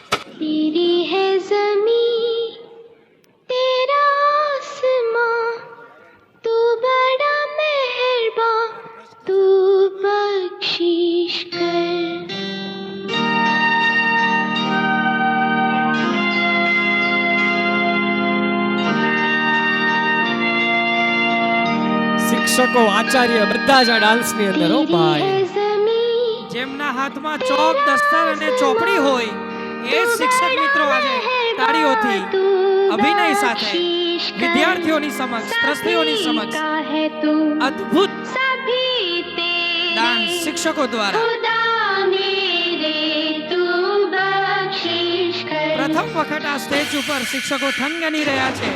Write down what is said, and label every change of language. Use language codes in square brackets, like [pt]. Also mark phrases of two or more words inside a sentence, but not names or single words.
[hi] तेरी है ज़मीं तेरा आसमां तू बड़ा मेहरबान तू बख्शिश कर। [gu] શિક્ષકો આચાર્ય બધા જ આ ડાન્સની અંદર હો ભાઈ. જેમના હાથમાં ચોક દસ્તર અને ચોપડી હોય એ શિક્ષક મિત્રો આજે તાળીઓથી અભિનય સાથે વિદ્યાર્થીઓની સમક્ષ ટ્રસ્ટીઓની સમક્ષ અદ્ભુત ડાન્સ શિક્ષકો દ્વારા પ્રથમ વખત આ સ્ટેજ ઉપર શિક્ષકો થનગની રહ્યા છે.